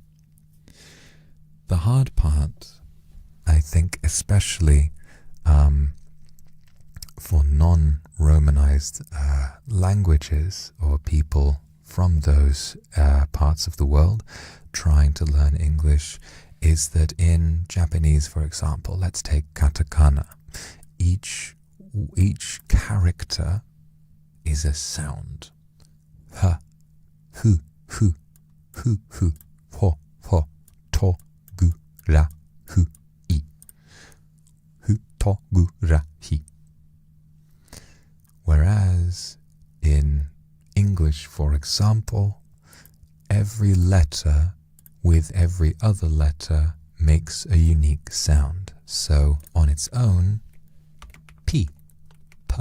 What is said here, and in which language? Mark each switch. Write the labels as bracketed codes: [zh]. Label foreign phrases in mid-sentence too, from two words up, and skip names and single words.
[en] The hard part, I think, especially for non-Romanized languages or people from those parts of the world trying to learn English, is that in Japanese, for example, let's take katakana. Each character is a sound. [ja] Ha, hu, hu, hu, hu, ho, ho, to, gu, ra, hu, I. Hu, to, gu, ra, hi. [en] Whereas in English, for example, every letter with every other letter makes a unique sound. So on its own, P, P.